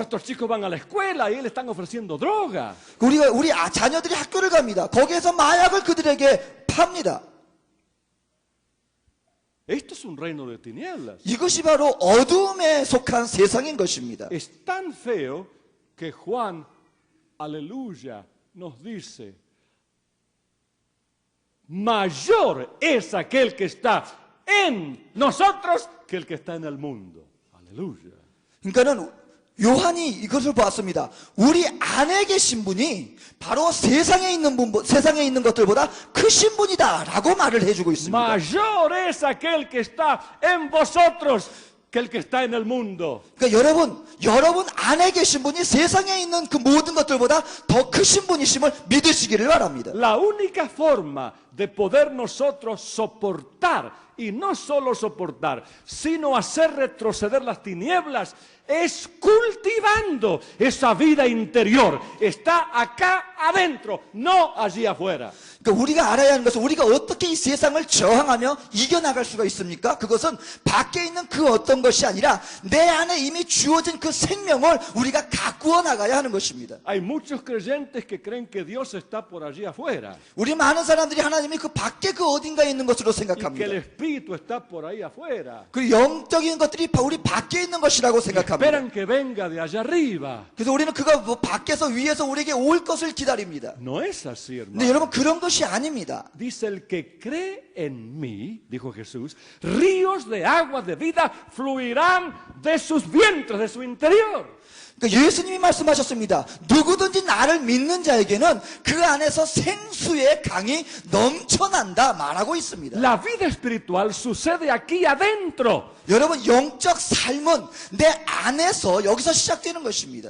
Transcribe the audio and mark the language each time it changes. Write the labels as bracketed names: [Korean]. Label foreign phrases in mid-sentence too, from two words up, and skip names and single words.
[Spanish] Nuestros chicos van a la escuela y le están ofreciendo droga. [Korean] 우리 자녀들이 학교를 갑니다. 거기에서 마약을 그들에게 팝니다. [Spanish] Esto es un reino de tinieblas. [Korean] 이것이 바로 어둠에 속한 세상인 것입니다. [Spanish] Es tan feo que Juan, aleluya, nos dice, mayor es aquel que está en nosotros que el que está en el mundo. Aleluya. [Korean] 그러니까는 요한이 이것을 보았습니다. 우리 안에 계신 분이 바로 세상에 있는 것들보다 크신 분이다라고 말을 해주고 있습니다. [Spanish] Mayor es aquel que está en vosotros que el que está en el mundo. [Korean] 그러니까 여러분 안에 계신 분이 세상에 있는 그 모든 것들보다 더 크신 분이심을 믿으시기를 바랍니다. [Spanish] La única forma de poder nosotros soportar, y no solo soportar, sino hacer retroceder las tinieblas, es cultivando esa vida interior. Está acá adentro, no allí afuera. [Korean] 그러니까 우리가 알아야 하는 것은 우리가 어떻게 이 세상을 저항하며 이겨나갈 수가 있습니까? 그것은 밖에 있는 그 어떤 것이 아니라 내 안에 이미 주어진 그 생명을 우리가 가꾸어 나가야 하는 것입니다. [Spanish] Hay muchos creyentes que creen que Dios está por allí afuera [Korean] 우리 많은 사람들이 하나님이 그 밖에 그 어딘가에 있는 것으로 [Spanish] y que el [Korean] 생각합니다. [Spanish] Espíritu está por ahí afuera. [Korean] 그 영적인 것들이 우리 밖에 있는 것이라고 생각합니다. [Spanish] Esperan que venga de allá arriba. [Korean] 그래서 우리는 그가 뭐 밖에서 위에서 우리에게 올 것을 기다립니다. [Spanish] No es así, hermano. [Korean] 근데 여러분 그런 것이 아닙니다. [Spanish] Dice el que cree en mí, dijo Jesús, ríos de agua de vida fluirán de sus vientres, de su interior. [Korean] 그러니까 예수님이 말씀하셨습니다. 누구든지 나를 믿는 자에게는 그 안에서 생수의 강이 넘쳐난다 말하고 있습니다. [Spanish] La vida espiritual sucede aquí adentro. [Korean] 여러분 영적 삶은 내 안에서 여기서 시작되는 것입니다.